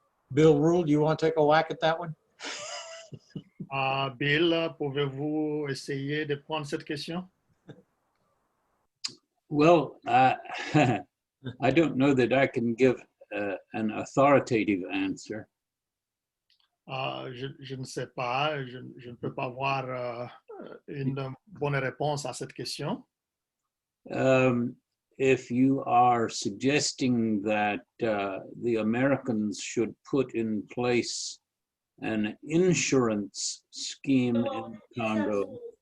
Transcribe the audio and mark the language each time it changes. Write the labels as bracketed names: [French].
[English] Bill Rule, do you want to take a whack at that one? [French] Bill, pouvez-vous essayer de prendre cette question? [English] Well, I don't know that I can give an authoritative answer. [French] Je ne sais pas, je ne peux pas avoir une bonne réponse à cette question. [English] if you are suggesting that the Americans should put in place an insurance scheme in Congo.